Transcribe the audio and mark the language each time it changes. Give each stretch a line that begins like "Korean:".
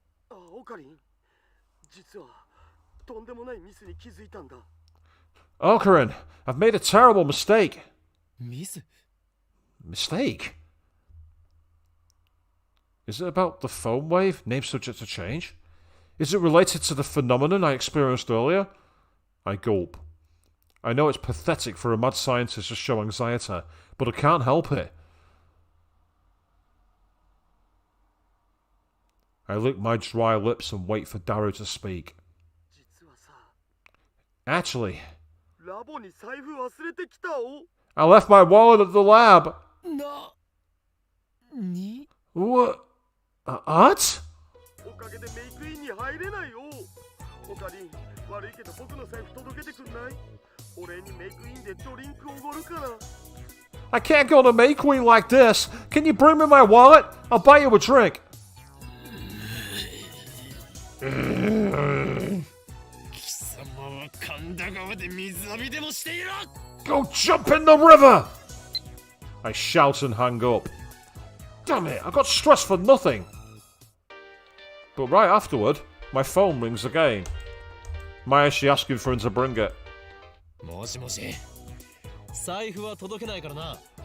Japanese: オカリン、実はとんでもないミスに気づいたんだ。
English: Okarin, I've made a terrible mistake.
Japanese: ミス
English: Mistake? Is it about the phone wave, name subject to change? Is it related to the phenomenon I experienced earlier? I gulp. I know it's pathetic for a mad scientist to show anxiety, but I can't help it. I lick my dry lips and wait for Daru to speak. Actually,
Japanese: ラボに財布忘れてきたお。
English: I left my wallet at the lab.
Japanese: なに
English: What? What?
Japanese: おかげでメイクインに入れないよ。オカリン、悪いけど僕の財布届けてくんない？お礼にメイクインでドリンクおごるから。
English: I can't go to May Queen like this. Can you bring me my wallet? I'll buy you a drink.
Japanese: 貴様は神田川で水浴びでもしていろ
English: Go jump in the river! I shout and hang up. Damn it, I got stressed for nothing. But right afterward, my phone rings again. Mayashi asking for him to bring it.
Japanese: もしもし財布は届けないからな